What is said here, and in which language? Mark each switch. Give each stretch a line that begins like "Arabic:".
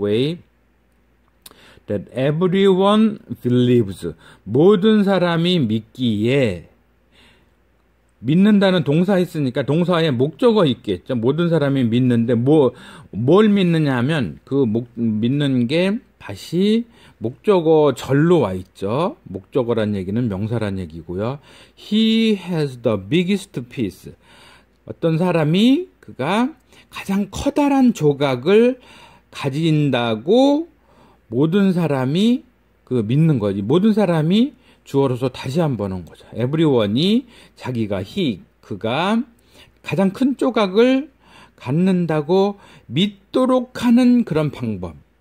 English: way that everyone believes,
Korean: 모든 사람이 믿기에, 믿는다는 동사 있으니까 동사에 목적어 있겠죠. 모든 사람이 믿는데 뭘 믿느냐 하면 믿는 게 다시 목적어 절로 와 있죠. 목적어란 얘기는 명사란 얘기고요.
English: He has the biggest piece.
Korean: 어떤 사람이 그가 가장 커다란 조각을 가진다고 모든 사람이 믿는 거지. 모든 사람이 주어로서 다시 한번 온 거죠. everyone이 자기가 그가 가장 큰 조각을 갖는다고 믿도록 하는 그런 방법.